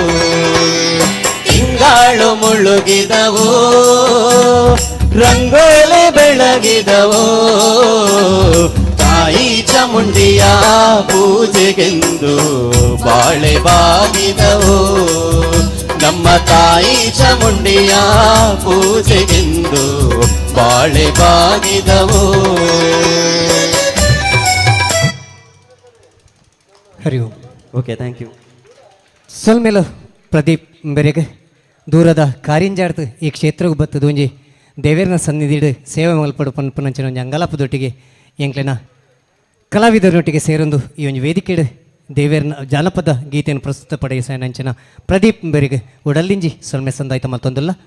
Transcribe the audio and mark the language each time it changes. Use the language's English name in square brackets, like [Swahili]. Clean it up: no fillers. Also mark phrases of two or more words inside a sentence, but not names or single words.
[Kannada] ತಿಂಗಳು ಮುಳುಗಿದವು, ರಂಗೋಲಿ ಬೆಳಗಿದವು, ತಾಯಿ ಚಾಮುಂಡಿಯ ಪೂಜೆಗೆಂದು ಬಾಳೆ ಬಾಗಿದವು, ನಮ್ಮ ತಾಯಿ ಚಾಮುಂಡಿಯ ಪೂಜೆಗೆಂದು ಬಾಳೆ ಬಾಗಿದವು. ಹರಿ ಓಂ. [English] ಓಕೆ, thank you. [Tulu] ಸೊಲ್ಮೇಲು ಪ್ರದೀಪ್ ಬೆರೆಗೆ ದೂರದ ಕಾರಿಂಜಾಡ್ತು ಈ ಕ್ಷೇತ್ರಕ್ಕೆ ಬತ್ತದು ಒಂಜಿ ದೇವೇರನ ಸನ್ನಿಧಿಡು ಸೇವೆ ಮಲ್ಪಡು ಪನ್ಪನಂಚಿನ ಒಂಜಿ ಅಂಗಲಾಪದೊಟ್ಟಿಗೆ ಎಂಕ್ಲೆನ ಕಲಾವಿದರೊಟ್ಟಿಗೆ ಸೇರೊಂದು ಈ ಒಂಜಿ ವೇದಿಕೆಡು ದೇವೇರನ ಜಾನಪದ ಗೀತೆಯನ್ನು ಪ್ರಸ್ತುತಪಡಿಸಂಚಿನ ಪ್ರದೀಪ್ ಬೆರೆಗೆ ಉಡಲ್ಲಿಂಜಿ ಸೊಲ್ಮೆ ಸಂದಾಯ್ತ ಮತ್ತೊಂದಲ್ಲ.